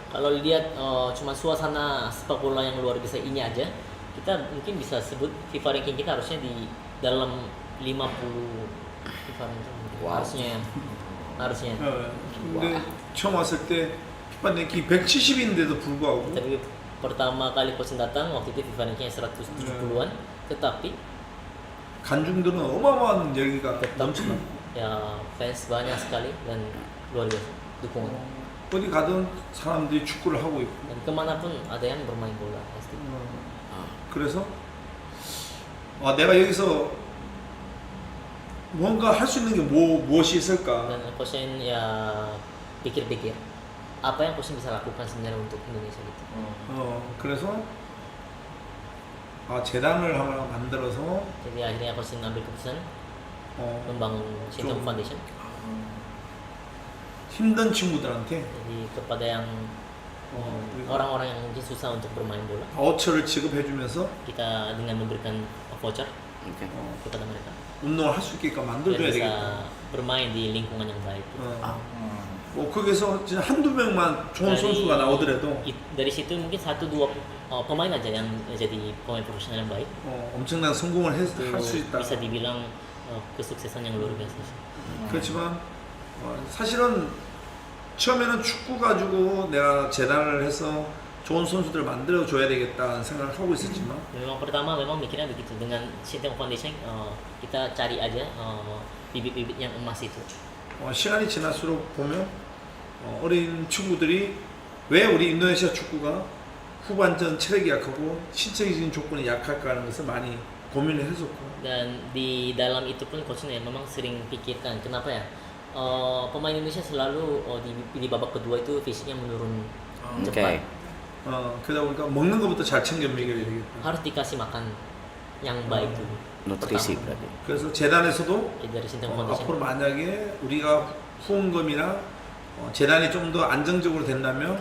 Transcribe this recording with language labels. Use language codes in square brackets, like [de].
[id] Kalau lihat cuma suasana sepak bola yang luar biasa ini aja, kita mungkin bisa sebut FIFA ranking kita harusnya di dalam 50 FIFA ranking. Wow. harusnya. [ko] 근데 처음 왔을 때 피파 랭킹 170인데도 불구하고 [id] Tapi pertama kali Coach datang waktu itu FIFA rankingnya 170-an, tetapi [ko] 관중들은 어마어마한 열기가 [id] tetap [ko] 넘치나. [id] ya fans banyak sekali dan luar biasa dukungan. [ko] 어디 가든 사람들이 축구를 하고 있고. [id] Dan kemanapun ada yang bermain bola pasti. [ko] 그래서 내가 여기서 뭔가 할 수 있는 게 무엇이 있을까? [id] Dan Coach ya pikir-pikir apa yang Coach bisa lakukan sebenarnya untuk Indonesia gitu. [ko] 그래서 재단을 하나 만들어서 [id] Jadi akhirnya Coach ngambil keputusan membangun Sinteyong [ko] 좀- [id] Foundation. [ko] 힘든 친구들한테 [id] Jadi kepada yang orang-orang yang mungkin susah untuk bermain bola, [ko] 바우처를 지급해주면서 [id] kita dengan memberikan voucher Oke. kepada mereka [ko] 운동을 할 수 있게끔 [id] biar [ko] 만들어줘야 [id] bisa [ko] 되겠다. [id] bermain di lingkungan yang baik. [ko] 뭐 거기서 진짜 한두 명만 좋은 선수가 나오더라도 [id] Dari situ mungkin 1-2 pemain aja yang jadi pemain profesional yang baik, [ko] 엄청난 성공을 할 [id] itu [ko] 수 있다. [id] bisa dibilang kesuksesan yang luar biasa sih. [ko] 그렇지만 사실은 처음에는 축구 가지고 내가 재단을 해서 좋은 선수들을 만들어줘야 되겠다는 생각을 하고 있었지만 [id] Memang pertama memang mikirnya begitu, dengan Sinteyong Foundation kita cari aja bibit-bibit yang emas itu. [ko] 시간이 지날수록 보면 어린 친구들이 왜 우리 인도네시아 축구가 후반전 체력이 약하고 신체적인 조건이 약할까 하는 것을 많이 고민을 했었고. [id] Dan di dalam itu pun coachnya memang sering pikirkan kenapa ya pemain Indonesia selalu di babak kedua itu fisiknya menurun cepat. [ko] 그러다 보니까 먹는 것부터 잘 챙겨 먹여야 되겠다. [id] Harus dikasih makan yang baik dulu. nutrisi Pertama. berarti. [ko] 그래서 재단에서도 [id] Dari Sintang [ko] 앞으로 [id] Foundation. [ko] 만약에 우리가 후원금이나 재단이 좀 더 안정적으로 된다면